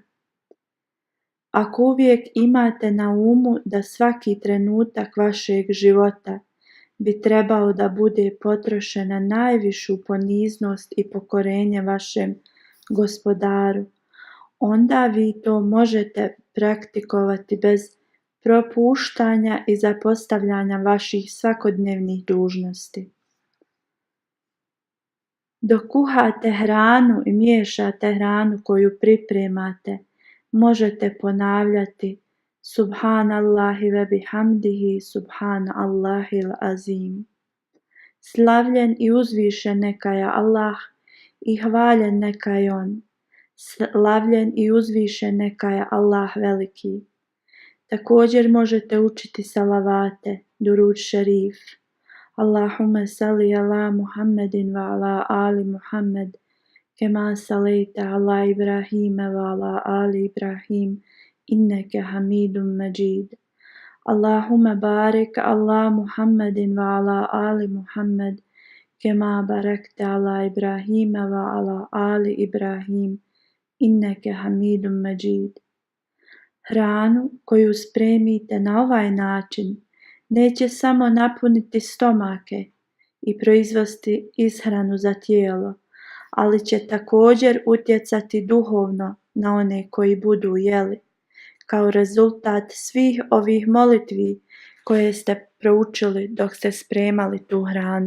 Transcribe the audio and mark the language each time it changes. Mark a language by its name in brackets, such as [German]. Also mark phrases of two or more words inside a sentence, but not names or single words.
[Bosnian] Ako uvijek imate na umu da svaki trenutak vašeg života bi trebao da bude potrošen na najvišu poniznost i pokorenje vašem Gospodaru, onda vi to možete praktikovati bez propuštanja i zapostavljanja vaših svakodnevnih dužnosti. Dok kuhate hranu i miješate hranu koju pripremate, možete ponavljati [Arabic] سبحان الله وبحمده سبحان الله العظيم. [Bosnian] Slavljen i uzvišen neka je Allah i hvaljen neka je On. Slavljen i uzvišen neka je Allah veliki. Također možete učiti salavate, [Urdu] درود شریف. [Arabic] اللهم صل على محمد وعلى آل محمد كما صليت على إبراهيم وعلى آل إبراهيم إنك حميد مجيد. اللهم بارك على محمد وعلى آل محمد كما باركت على إبراهيم وعلى آل إبراهيم إنك حميد مجيد. [Bosnian] Hranu koju spremite na ovaj način neće samo napuniti stomake i proizvesti ishranu za tijelo, ali će također utjecati duhovno na one koji budu jeli, kao rezultat svih ovih molitvi koje ste proučili dok ste spremali tu hranu.